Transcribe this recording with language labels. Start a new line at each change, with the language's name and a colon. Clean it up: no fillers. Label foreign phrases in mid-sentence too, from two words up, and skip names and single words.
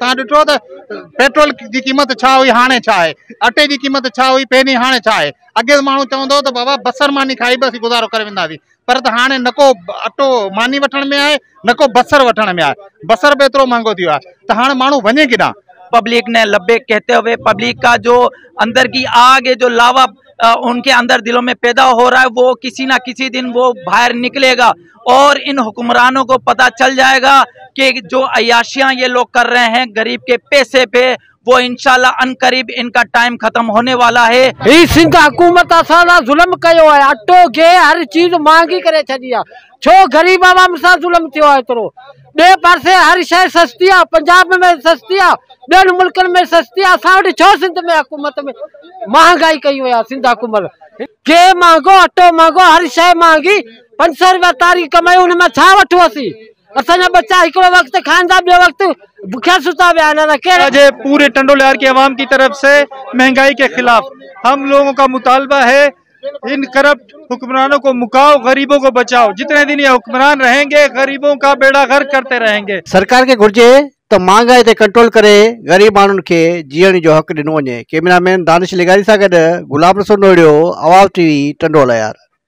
Sindhi: तव्हां ॾिठो त पेट्रोल जी क़ीमत छा हुई, हाणे छा आहे, अटे जी क़ीमत छा हुई पहिरीं, हाणे छा आहे। अॻे माण्हू चवंदो त बाबा बसर मानी खाई बसि गुज़ारो करे वेंदासीं, पर त हाणे न को अटो मानी वठण में आहे, न को बसर वठण में आहे। बसर बि एतिरो महांगो थी वियो आहे त हाणे माण्हू वञे किथां।
Urdu: پبلک نے لبیک کہتے ہوئے پبلک کا جو اندر کی آگ ہے، جو لاوا ان کے اندر دلوں میں پیدا ہو رہا ہے، وہ کسی نہ کسی دن وہ باہر نکلے گا اور ان حکمرانوں کو پتا چل جائے گا کہ جو عیاشیاں یہ لوگ کر رہے ہیں غریب کے پیسے پے، وہ انشاءاللہ عنقریب ان کا ٹائم ختم ہونے والا ہے.
Sindhi: सिंध हुकूमत असां जुल्म कयो है, अटो गे हर चीज महंगी करे छड़ी है। छो गरीब आवाम सां जुल्म थियो है एतिरो। बे पासे हर शय सस्ती है, पंजाब में सस्ती है, ॿियनि मुल्कनि में सस्ती है। असां वटि छो सिंध में हुकूमत में महंगाई कई हुई है। सिंध हुकूमत गे महंगो, अटो महंगो, हर शय महंगी। 500 रुपया तारीख़ कमाई, उनमें छा वठो असीं? असांजा बच्चा हिकिड़ो वक्त खाईंदा, ॿियो वक्त भुखिया सुता पिया आहिनि।
Urdu: پورے ٹنڈو الہیار کی عوام کی طرف سے مہنگائی کے خلاف ہم لوگوں کا مطالبہ ہے، ان کرپٹ حکمرانوں کو مکاؤ، غریبوں کو بچاؤ. جتنے دن یہ حکمران رہیں گے غریبوں کا بیڑا غرق کرتے رہیں گے.
Sindhi: सरकार के घुर्जे त महंगाई ते कंट्रोल करे गरीब माण्हुनि खे जीअण जो हक़ ॾिनो वञे। कैमरामैन दानिश लिगारी सां गॾु गुलाम रसूल नोहड़ियो, आवाज़ टीवी, टंडो अलहयार।